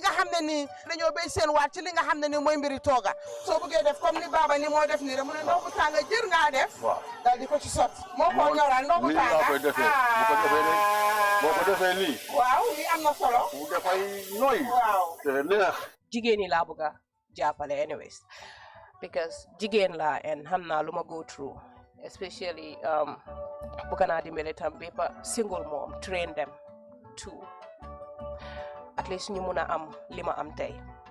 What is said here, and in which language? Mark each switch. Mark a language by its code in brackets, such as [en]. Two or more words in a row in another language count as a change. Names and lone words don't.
[wo] nga xam ne nii dañoo béy seen waat ci li nga xam ne nii mooy mbiri tooga soo bëggee def comme ni Baba ni moo def nii rek mu ne ndox bu tàng jër ngaa def daal di ko ci sot moo ko ñoral ndox bu tàng koy defee boo ko defee nii waaw lii am na solo mu dafay nooy te neex jigéen ñi laa bëgg a jàppale [en] anyways because [wo] jigéen laa and xam naa lu ma [en] go through especially [wo] bëgg naa dimbale tam bépp [en] single mom train them to at least [wo] ñu mun a am li ma am tey